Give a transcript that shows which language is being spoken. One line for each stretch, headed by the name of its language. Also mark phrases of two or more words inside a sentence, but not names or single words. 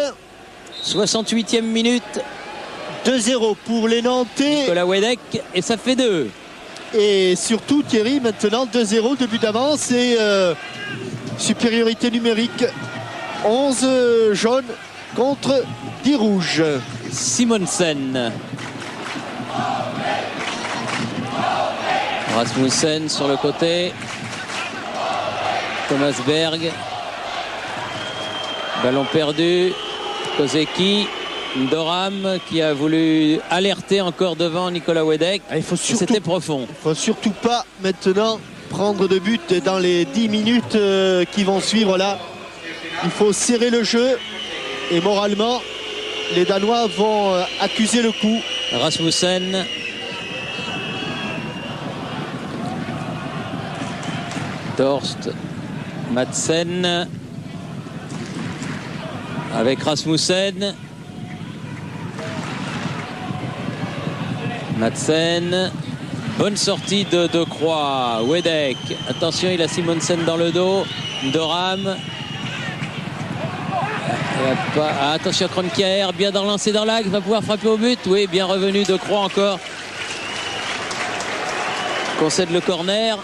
French: 68e minute. 2-0 pour les Nantais. Nicolas Wedek et ça fait 2. Et surtout Thierry maintenant 2-0, 2 buts d'avance et supériorité numérique. 11 jaunes contre 10 rouges. Simonsen. Rasmussen sur le côté. Thomas Berg. Ballon perdu. Kozeki. Ndoram qui a voulu alerter encore devant Nicolas Wedek. C'était profond. Il ne faut surtout pas maintenant prendre de but dans les 10 minutes qui vont suivre là. Il faut serrer le jeu et moralement les Danois vont accuser le coup. Rasmussen. Torst. Madsen. Avec Rasmussen. Madsen. Bonne sortie de Croix. Wedek. Attention, il a Simonsen dans le dos. Ndoram. Attention, Kroenke, bien dans lancé dans l'axe, va pouvoir frapper au but. Oui, bien revenu de Croix encore. Concède le corner.